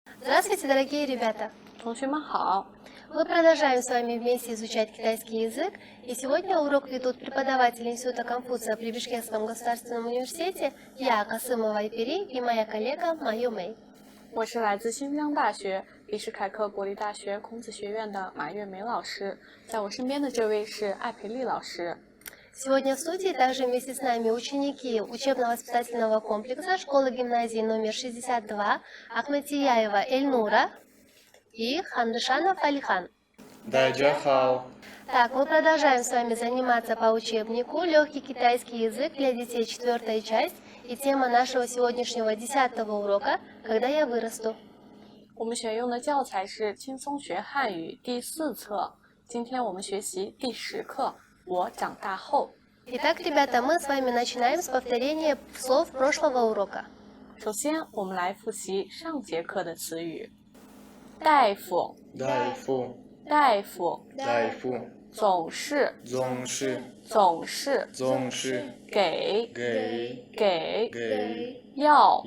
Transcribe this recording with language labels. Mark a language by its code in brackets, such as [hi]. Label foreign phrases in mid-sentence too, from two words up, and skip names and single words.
[ru] Здравствуйте, дорогие ребята! [zh] 同学们好， [ru] Мы продолжаем с вами вместе изучать китайский язык, и сегодня урок ведут преподаватели Института Конфуция при Бишкекском государственном университете, я, Касымова Айпери, и моя коллега Маю Мэй. [zh] 我是来自新疆大学李什凯克国立大学孔子学院的马月梅老师，在我身边的这位是艾培丽老师。 [ru] Сегодня в студии также вместе с нами ученики учебно-воспитательного комплекса школы-гимназии номер 62 Ахматияева Эльнура и Хандышанов Алихан. [zh] 大家好. [ru] Так, мы продолжаем с вами заниматься по учебнику «Легкий китайский язык для детей» 4-я часть, и тема нашего сегодняшнего 10-го урока «Когда я вырасту». [zh] 我们选用的教材是轻松学汉语第4册，今天我们学习第10课。我长大后。 [ru] Итак, ребята, мы с вами начинаем с повторения слов прошлого урока. [zh] 首先，我们来复习上节课的词语：大夫、大夫、大夫、大夫、总是、总是、总是、总是、给、给、给、给、要、